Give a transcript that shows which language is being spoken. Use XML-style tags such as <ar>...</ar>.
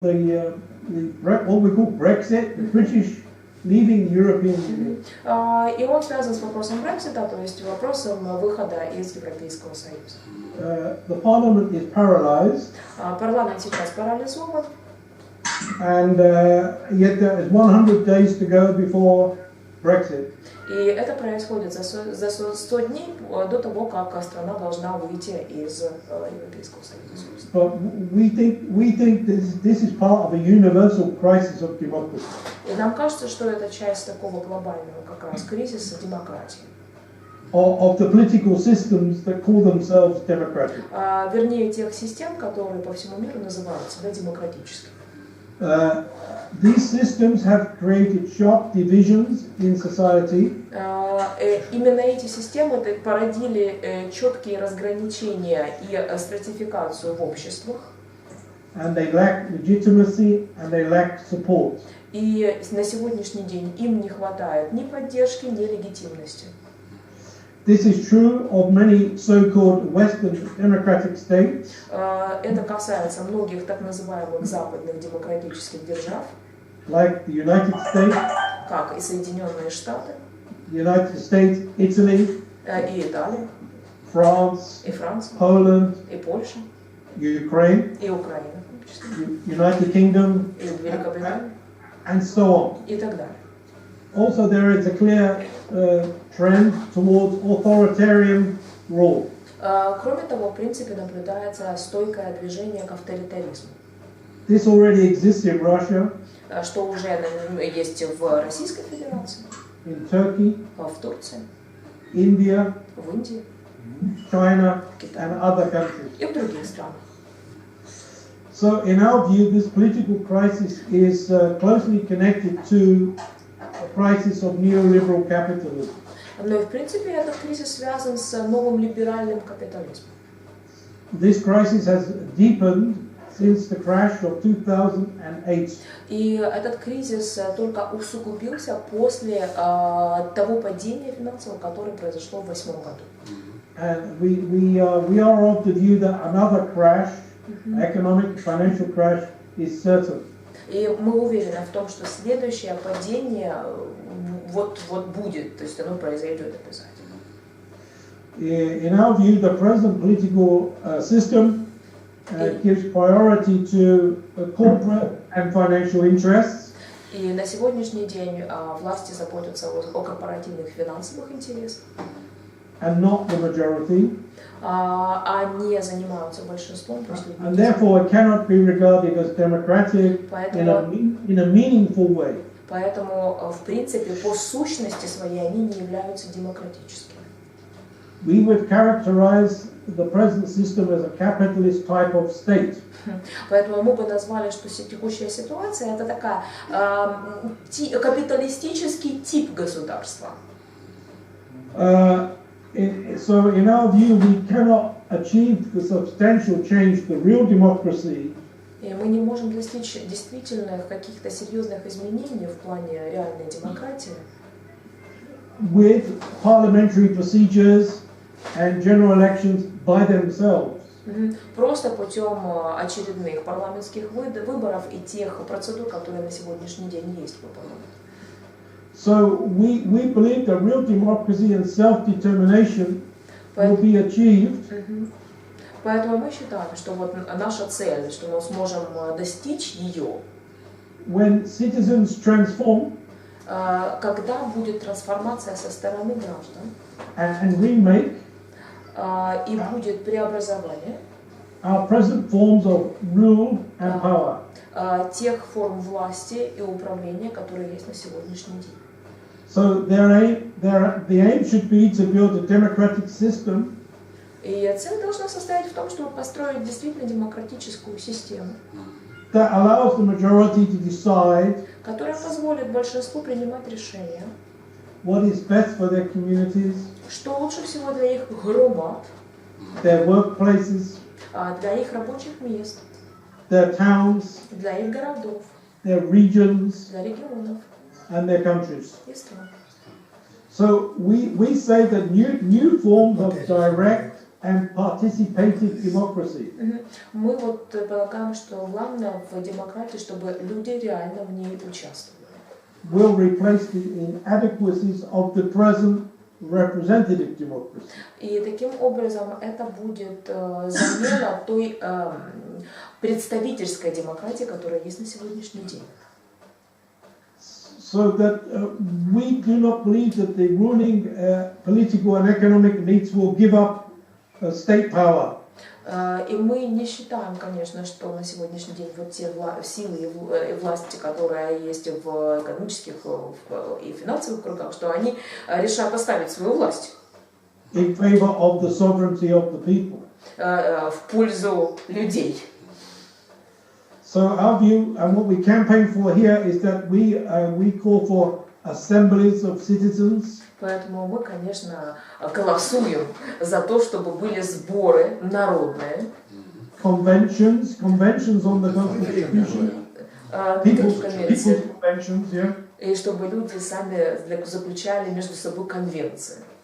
<en>what we call Brexit, the British leaving the European Union.</en> <ru>И он связан с вопросом Брексита, то есть вопросом выхода из Европейского Союза.</ru> <en>The Parliament is paralysed.</en> <ru>Парламент сейчас парализован.</ru> <en>And yet there is 100 days to go before Brexit.</en> <ru>И это происходит за 100 дней до того, как страна должна выйти из Европейского Союза.</ru> <en>But we think this is part of a universal crisis of democracy.</en> <ru>И нам кажется, что это часть такого глобального как раз кризиса демократии.</ru> <en>Of the political systems that call themselves democratic.</en> <ru>Вернее, тех систем, которые по всему миру называют себя демократическими.</ru> <en>These systems have created sharp divisions in society.</en> <ru>Именно эти системы породили четкие разграничения и стратификацию в обществах.</ru> <en>And they lack legitimacy and they lack support.</en> <ru>И на сегодняшний день им не хватает ни поддержки, ни легитимности.</ru> <en>This is true of many so-called Western democratic states.</en> <ru>Это касается многих так называемых западных демократических держав,</ru> <en>like the United States,</en> <ru>как и Соединенные Штаты,</ru> <en>United States, Italy,</en> <ru>и Италия,</ru> <en>France,</en> <ru>и Франция,</ru> <en>Poland,</en> <ru>и Польша,</ru> <en>Ukraine,</en> <ru>и Украина,</ru> <en>United Kingdom,</en> <ru>и Великобритания,</ru> <en>and so on.</en> <ru>И так далее.</ru> <en>Also, there is a clear trend towards authoritarian rule.</en> <ru>Кроме того, в принципе, наблюдается стойкое движение к авторитаризму.</ru> <en>This already exists in Russia,</en> <ru>что уже есть в Российской Федерации,</ru> <en>in Turkey,</en> <ru>в Турции,</ru> <en>India,</en> <ru>в Индии,</ru> <en>China, and other countries.</en> <ru>И в других странах.</ru> <en>So, in our view, this political crisis is closely connected to a crisis of neoliberal capitalism.</en> <ru>Но и в принципе этот кризис связан с новым либеральным капитализмом.</ru> <en>This crisis has deepened since the crash of 2008.</en> <ru>И этот кризис только усугубился после того падения финансового, которое произошло в 2008 году.</ru> <en>And we are of the view that another crash, economic financial crash, is certain.</en> <ru>И мы уверены в том, что следующее падение вот будет, то есть оно произойдет обязательно.</ru> <en>In our view, the present political system gives priority to corporate and financial interests.</en> <ru>И на сегодняшний день власти заботятся о корпоративных финансовых интересах.</ru> <en>And not the majority.</en> <ru>Они занимаются большинством, то есть</ru> <en>And therefore, it cannot be regarded as democratic in a meaningful way.</en> <ru>Поэтому, в принципе, по сущности своей они не являются демократическими.</ru> <en>We would characterize the present system as a capitalist type of state.</en> <ru>Поэтому мы бы назвали, что текущая ситуация это такая капиталистический тип государства.</ru> <en>So, in our view, we cannot achieve the substantial change, the real democracy.</en> <ru>И мы не можем достичь действительно каких-то серьезных изменений в плане реальной демократии.</ru> <en>With parliamentary procedures and general elections by themselves.</en> <ru>Просто путем очередных парламентских выборов и тех процедур, которые на сегодняшний день есть в парламенте.</ru> <en>So we believe that real democracy and self-determination will be achieved.</en> <ru>Поэтому мы считаем, что вот наша цель, что мы сможем достичь ее,</ru> <en>when citizens transform,</en> <ru>когда будет трансформация со стороны граждан,</ru> <en>and remake,</en> <ru>и будет преобразование</ru> <en>our present forms of rule and power.</en> <ru>Тех форм власти и управления, которые есть на сегодняшний день.</ru> <en>So the aim should be to build a democratic system.</en> <ru>И цель должна состоять в том, чтобы построить действительно демократическую систему,</ru> <en>that allows the majority to decide,</en> <ru>которая позволит большинству принимать решения,</ru> <en>what is best for their communities,</en> <ru>что лучше всего для их громад,</ru> <en>their workplaces,</en> <ru>для их рабочих мест,</ru> <en>their towns,</en> <ru>для их городов,</ru> <en>their regions,</en> <ru>для регионов</ru> <en>and their countries.</en> <ru>и стран.</ru> <en>So we say that new forms of direct and participative democracy.</en> <ru>Мы вот полагаем, что главное в демократии, чтобы люди реально в ней участвовали.</ru> <en>Will replace the inadequacies of the present representative democracy.</en> <ru>И таким образом это будет замена той представительской демократии, которая есть на сегодняшний день.</ru> <en>So that we do not believe that the ruling political and economic elites will give up state power.</en> <ru>И мы не считаем, конечно, что на сегодняшний день вот те силы и власти, которые есть в экономических и финансовых кругах, что они решат оставить свою власть.</ru> <en>In favor of the sovereignty of the people.</en> <ru>В пользу людей.</ru> <en>So our view and what we campaign for here is that we call for assemblies of citizens.</en> <ru>Поэтому мы, конечно, голосуем за то, чтобы были сборы народные.</ru> <en>Conventions on the Constitution. People's conventions, yeah.</en> <ru>И чтобы люди сами заключали между собой конвенции.</ru>